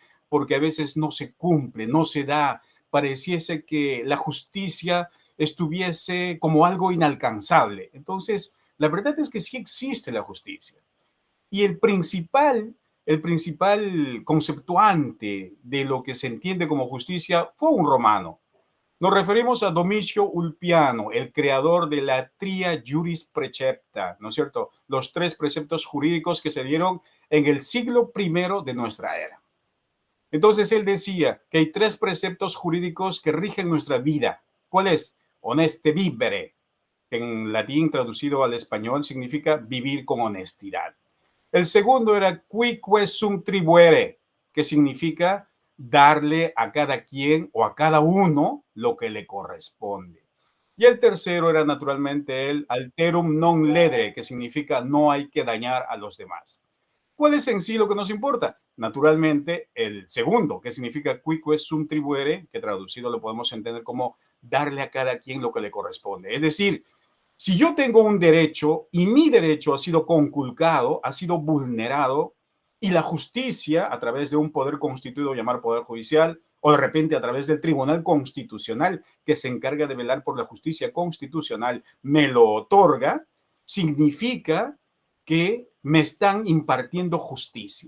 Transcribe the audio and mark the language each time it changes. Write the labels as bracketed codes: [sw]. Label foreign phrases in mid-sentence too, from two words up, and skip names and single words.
[es] Porque a veces no se cumple, no se da. Pareciese que la justicia estuviese como algo inalcanzable. Entonces, la verdad es que sí existe la justicia. Y el principal conceptuante de lo que se entiende como justicia fue un romano. Nos referimos a Domicio Ulpiano, el creador de la [la] tria juris precepta, [es] ¿no es cierto? Los 3 preceptos jurídicos que se dieron en el siglo I de nuestra era. Entonces él decía que hay 3 preceptos jurídicos que rigen nuestra vida. ¿Cuál es? [la] Honeste vivere, [es] que en latín traducido al español significa vivir con honestidad. El segundo era [la] quique sum tribuere, [es] que significa darle a cada quien o a cada uno lo que le corresponde. Y el tercero era naturalmente el [la] alterum non ledere, [es] que significa no hay que dañar a los demás. ¿Cuál es en sí lo que nos importa? Naturalmente el segundo, que significa [la] quique sum tribuere, [es] que traducido lo podemos entender como darle a cada quien lo que le corresponde. Es decir, si yo tengo un derecho y mi derecho ha sido conculcado, ha sido vulnerado, y la justicia a través de un poder constituido llamado Poder Judicial, o de repente a través del Tribunal Constitucional que se encarga de velar por la justicia constitucional, me lo otorga, significa que me están impartiendo justicia.